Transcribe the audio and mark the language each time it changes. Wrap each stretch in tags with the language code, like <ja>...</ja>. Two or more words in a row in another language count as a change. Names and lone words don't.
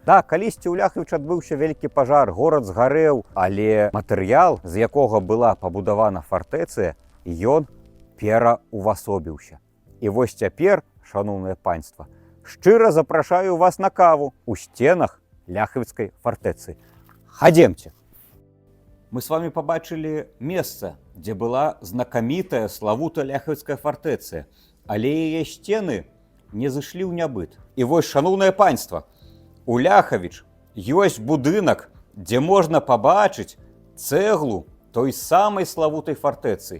<be>Да, калісьці ў Ляхавічы адбыўся вялікі пажар, горад згарэў, але матэрыял, з якога была пабудавана фартэцыя, ён пераўвасобіўся. І вось цяпер, шаноўнае панства, Шчыра запрашаю вас на каву у стенах Ляхавіцкай фартэцы. Хадземце.</be> <ru>Мы с вами побачили место, где была знакомитая</ru> <be>славутая Ляхавіцкая фартэца, але яе сцены не зышлі ў нябыт. І вось, шаноўнае панства, у Ляхавіч ёсць будынак, дзе можна пабачыць цэглу той самай славутай фартэцы.</be>